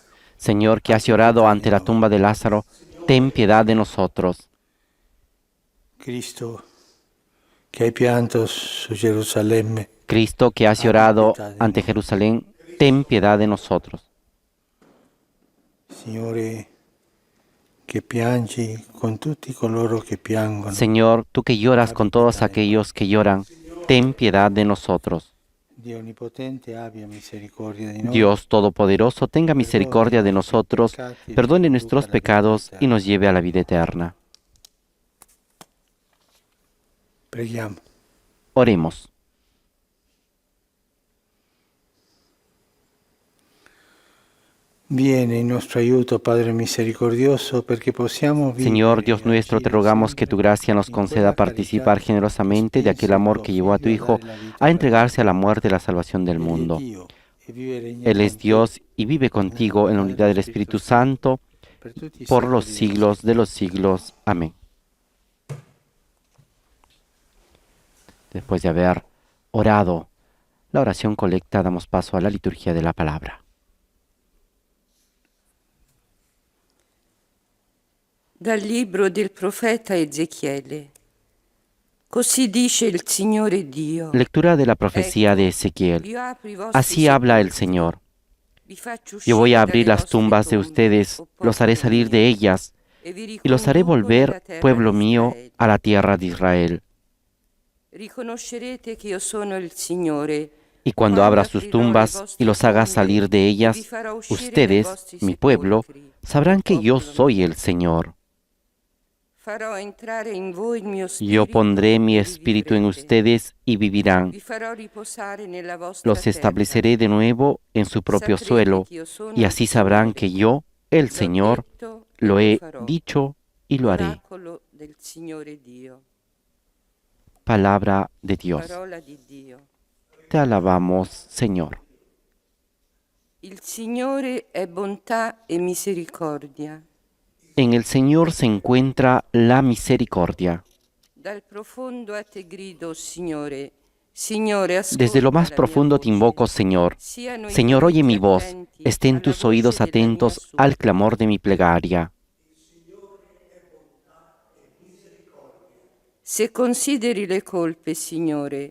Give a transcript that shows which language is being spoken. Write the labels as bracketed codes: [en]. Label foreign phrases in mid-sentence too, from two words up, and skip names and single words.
[es] Señor, que has llorado ante la tumba de Lázaro, ten piedad de nosotros. [it] Cristo, che hai pianto su Gerusalemme, [es] Cristo, que has llorado ante Jerusalén, ten piedad de nosotros. [it] Signore, che piangi con tutti coloro che piangono, [es] Señor, tú que lloras con todos aquellos que lloran, ten piedad de nosotros. [it] Dio Onnipotente abbia misericordia di noi, [es] Dios Todopoderoso, tenga misericordia de nosotros, perdone nuestros pecados y nos lleve a la vida eterna. [it] Preghiamo. [es] Oremos. [it] Viene in nostro aiuto, Padre misericordioso, perché possiamo vivere [es] Señor Dios [it] e [es] nuestro, te [it] agire [es] rogamos que [it] sempre [es] tu gracia nos [it] in [es] conceda [it] quella carità [es] participar generosamente de aquel amor que llevó a tu Hijo a entregarse a la muerte y la salvación del mundo. Él es Dios y vive contigo en la unidad del Espíritu Santo por los siglos de los siglos. Amén. Después de haber orado la oración colecta, damos paso a la liturgia de la palabra. [it] Dal libro del profeta Ezechiele. Così dice il Signore Dio. [es] Lectura de la profecía de Ezequiel. Así habla el Señor. Yo voy a abrir las tumbas de ustedes, los haré salir de ellas y los haré volver, pueblo mío, a la tierra de Israel. [it] Riconoscerete che io sono il Signore. [es] Y cuando abra sus tumbas y los haga salir de ellas, ustedes, mi pueblo, sabrán que yo soy el Señor. Yo pondré mi espíritu en ustedes y vivirán. Los estableceré de nuevo en su propio suelo, y así sabrán que yo, el Señor, lo he dicho y lo haré. Palabra de Dios. Te alabamos, Señor. [it] Il Signore è bontà e misericordia. [es] En el Señor se encuentra la misericordia. [it] Dal profondo a te grido, Signore, Signore, [es] Desde lo más profundo te invoco, Señor. Señor, oye mi voz. Estén tus oídos atentos al clamor de mi plegaria. [it] Se consideri le colpe, Signore,